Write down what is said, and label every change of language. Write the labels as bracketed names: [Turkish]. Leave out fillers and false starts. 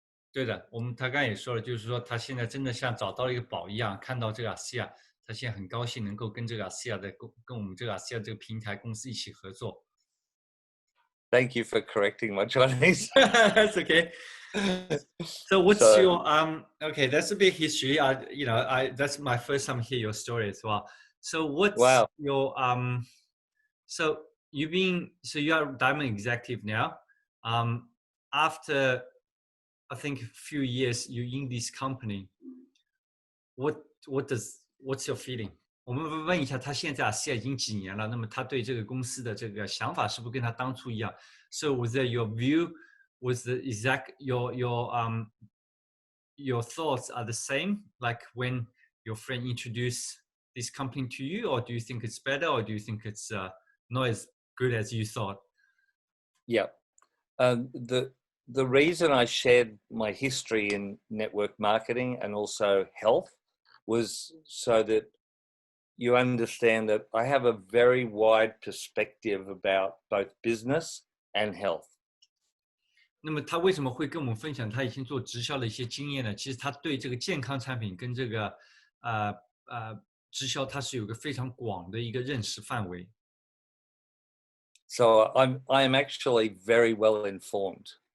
[Chinese] 对的，他刚才也说了，就是说他现在真的像找到了一个宝一样，看到这个ASEA，他现在很高兴能够跟这个ASEA跟我们这个ASEA这个平台公司一起合作。 [English] Thank you for correcting my Chinese. That's okay. So what's your okay, that's a big history. That's my first time hear your story as well. So what's your so you are Diamond executive now. After I think a few years you in this company. What's your feeling? [Chinese] 我们问一下，他现在ASEA已经几年了？那么他对这个公司的这个想法是不是跟他当初一样 ？ [English] So was that your view? Was the exact your thoughts are the same? Like when your friend introduced this company to you, or do you think it's better, or do you think it's not as good as you thought? Yeah, the reason I shared my history in network marketing and also health was so that you understand that I have a very wide perspective about both business and health. [Chinese] 那么他为什么会跟我们分享他以前做直销的一些经验呢？其实他对这个健康产品跟这个直销，他是有个非常广的一个认识范围。 [English] So I am actually very well informed.